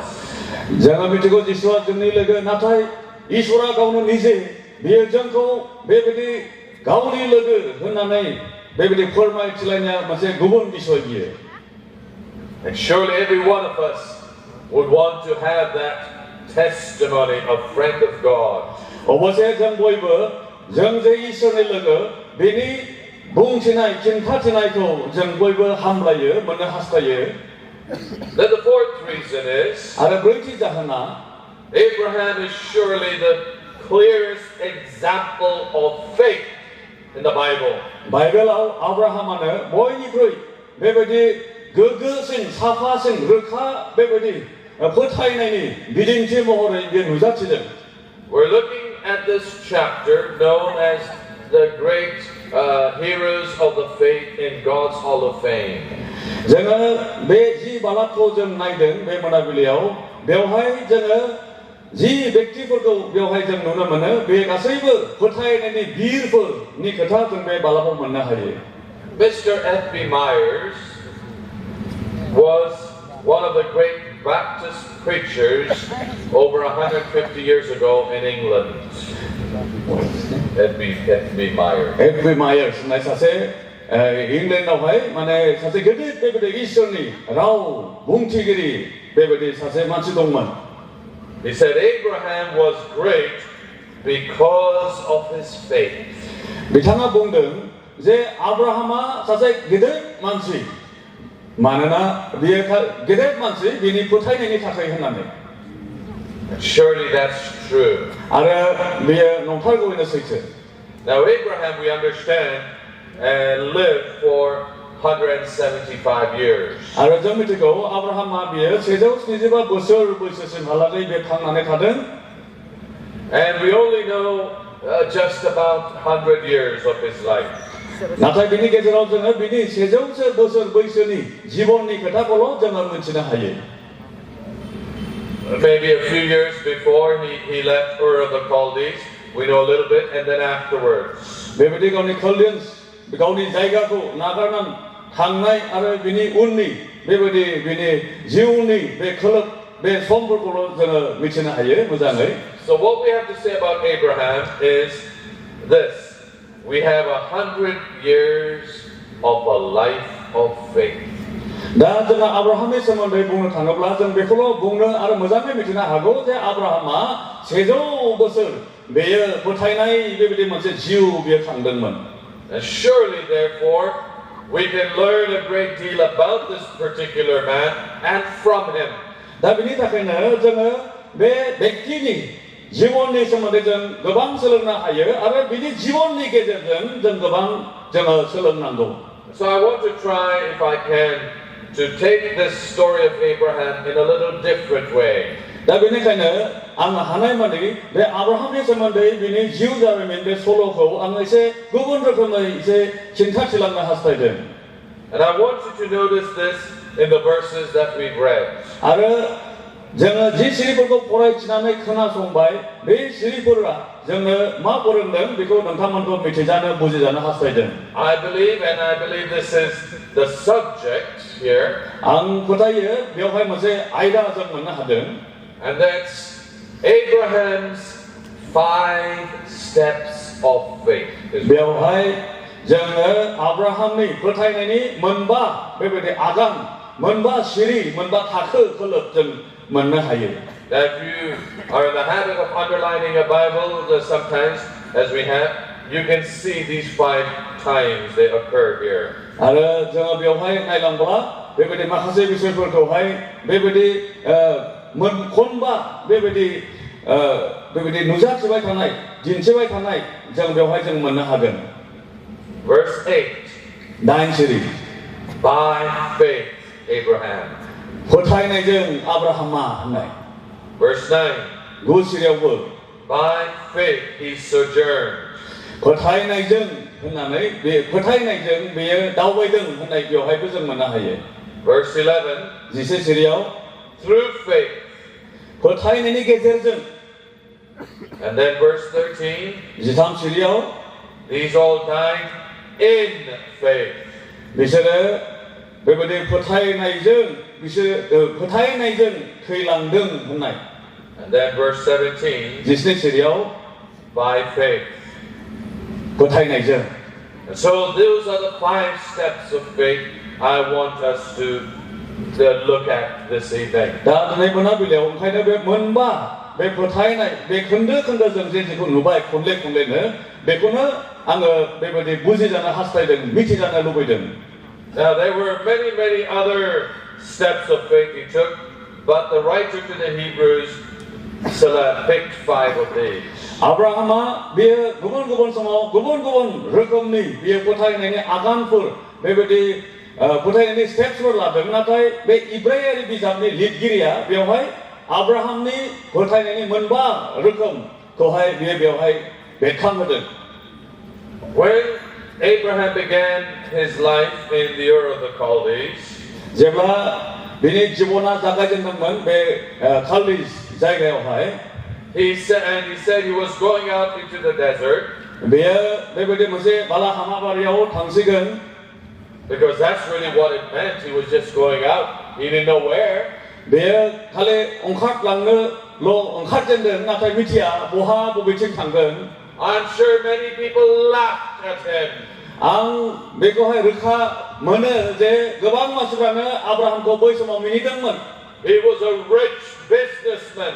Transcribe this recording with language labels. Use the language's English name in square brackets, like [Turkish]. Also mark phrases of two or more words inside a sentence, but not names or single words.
[Bodo] जोङो मिथिगौ जिसुआ जोंनि लोगो नाथाय इसोरा गावनो निजे बियो जोंखौ बेबायदि गावनि लोगो होननानै बेबायदि फोरमायथिलायनाया मोनसे गुबुन बिसय बियो. [English] And surely every one of us would want to have that testimony of friend of God. [Bodo] अबसे जों बयबो जों जे इसोरनि लोगो बेनि बुंथिनाय खिन्थाथिनायखौ जों बयबो हामलायो मोननो हास्थायो. [English] Then the fourth reason is [Bodo] आरो ब्रैथि जाहोना [English] Abraham is surely the clearest example of faith in the Bible. [Bodo] बाइबेलाव आब्राहामानो बयनिख्रुइ बेबायदि गोग्गोसिन साफासिन रोखा बेबायदि फोथायनायनि बिदिन्थि महरै बे नुजाथिदों. [English] We're looking at this chapter known as the great heroes of the faith in God's Hall of Fame. [Bodo] जोङो बे जि बालाखौ जों नायदों बे मोनाबिलियाव बेवहाय जोङो जि व्यक्तिफोरखौ बेवहाय जों नुनो मोनो बे गासैबो फोथायनायनि बिरफोरनि खोथा जों बे बालाखौ मोननो हायो. [English] Mr. F.B. Myers was one of the great Baptist preachers over 150 years ago in England. F.B. Myers. F.B. [Bodo] Myers होननाय सासे इंलेन्डआवहाय माने सासे गिदिर बेबायदि इसोरनि राव बुंथिगिरि बेबायदि सासे मानसि दंमोन. [English] He said Abraham was great because of his faith. [Bodo] बिथाङा बुंदों जे आब्राहामा सासे गिदिर मानसि मानोना बियो गिदिर मानसि बिनि फोथायनायनि थाखाय होननानै. [English] Surely that's true. [Bodo] आरो बियो नंथारगौयैनो सैथो. [English] Now Abraham, we understand, lived for 175 years. [Bodo] आरो जों मिथिगौ आब्राहामा बियो 175 बोसोर बैसोसिमहालागै बे थांनानै थादों. [English] And we only know just about 100 years of his life. [Bodo] नाथाय बिनि गेजेराव जोङो बिनि 100 बोसोर बैसोनि जिबननि खोथाखौल' जोङो मिथिनो हायो. [English] Maybe a few years before he left Ur of the Chaldees, we know a little bit, and then afterwards. [Bodo] बेबायदि गावनि कलडेन्स गावनि जायगाखौ नागारनानै थांनाय आरो बिनि उननि बेबायदि बिनि जिउनि बे खोलोब बे समफोरखौल' जोङो मिथिनो हायो मोजाङै. [English] So what we have to say about Abraham is this: we have 100 years of a life of faith. [Bodo] दा जोङो आब्राहामनि सोमोन्दै बुंनो थाङोब्ला जों बेखौल' बुंनो आरो मोजाङै मिथिनो हागौ जे आब्राहामा 100 बोसोर बेयो फोथायनाय बेबायदि मोनसे जिउ बियो खांदोंमोन. [English] And surely, therefore, we can learn a great deal about this particular man and from him. [Bodo] दा बिनि थाखायनो जोङो बे व्यक्तिनि जिबननि सोमोन्दै जों गोबां सोलोंनो हायो आरो बिनि जिबननि गेजेरजों जों गोबां जोङो सोलोंनांगौ. [English] So I want to try, if I can, to take this story of Abraham in a little different way. [Bodo] दा बेनिखायनो आं हानायमानि बे आब्राहामनि सोमोन्दै बिनि जिउ जारिमिन बे सल'खौ आं एसे गुबुन रोखोमै एसे खिन्थाथिलांनो हास्थायदों. [English] And I want you to notice this in the verses that we've read. [Bodo] आरो जोङो जि सिरिफोरखौ फरायथिनानै खोनासंबाय बे सिरिफोरा जोंनो मा फोरोंदों बेखौ नोंथांमोनखौ मिथिजानो बुजिजानो हास्थायदों. [English] I believe this is the subject here. [Bodo] आं फोथायो बेवहाय मोनसे आयदा जों मोननो हादों. [English] And that's Abraham's 5 steps of faith. [Bodo] बेवहाय जोङो आब्राहामनि फोथायनायनि मोनबा बेबायदि आगान मोनबा सिरि मोनबा थाखो खोलोब जों मोननो हायो. [English] Now, if you are in the habit of underlining a Bible, sometimes, as we have, you can see these 5 times they occur here. [Bodo] आरो जोङो बेवहाय नायलांब्ला बेबायदि माखासे बिषयफोरखौहाय बेबायदि मोनखनबा बेबायदि नुजाथिबाय थानाय दिन्थिबाय थानाय जों बेवहाय जों मोननो हागोन. [English] Verse 8. [Bodo] 9 सिरि. [English] By faith, Abraham. [Bodo] फोथायनायजों आब्राहामा होननाय. [English] Verse 9. [Bodo] 9 सिरियावबो. [English] By faith he sojourned. [Bodo] फोथायनायजों होननानै बे फोथायनायजों बेयो दावबायदों होननाय बेवहायबो जों मोननो हायो. [English] Verse 11. [Bodo] 11 सिरियाव. [English] Through faith. [Bodo] फोथायनायनि गेजेरजों. [English] And then verse 13. [Bodo] 13 सिरियाव. [English] These all died in faith. [Bodo] बिसोरो बेबायदि फोथायनायजों थैलांदों होननाय. [English] And then verse 17, 17 by faith. [Bodo] फोथायनायजों. [English] And so those are the 5 steps of faith I want us to look at this evening. [Bodo] दा दिनै मोनाबिलियाव ओंखायनो बे मोनबा बे फोथायनाय बे खोन्दो जों जेखौ नुबाय खनलेनो बेखौनो आङो बेबायदि बुजिजानो हास्थायदों मिथिजानो लुबैदों. [English] Now there were many other steps of faith he took, but the writer to the Hebrews picked 5 of these. [Bodo] 아브라함아 बेयो गुबुन समाव गुबुन रोखोमनि बेयो फोथायनायनि आगानफोर बेबायदि फोथायनायनि स्टेप्सफोर लादों. नाथाय बे इब्रायारि बिजाबनि लिरगिरिया बेवहाय आब्राहामनि फोथायनायनि मोनबा रोखोमखौहाय बेवहाय बेरखांहोदों. [English] When Abraham began his life in the Ur of the Chaldees, [Bodo] जेब्ला बिनि जिबना जागायजेनदोंमोन बे खालदिस जायगायावहाय, [English] he said he was going out into the desert. [Bodo] बेयो बेबायदि मोनसे बालाहामा बारियाव थांसिगोन. [English] Because that's really what it meant. He was just going out. He didn't know where. [Bodo] बेयो खालि ओंखारलांनोल' ओंखारजेनदों नाथाय मिथिया बहा बबेथिं थांगोन. [English] I'm sure many people laughed at him. [Bodo] आं बेखौहाय रोखा मोनो जे गोबां मानसिफ्रानो आब्राहामखौ बै समाव मिनिदोंमोन. [English] He was a rich businessman.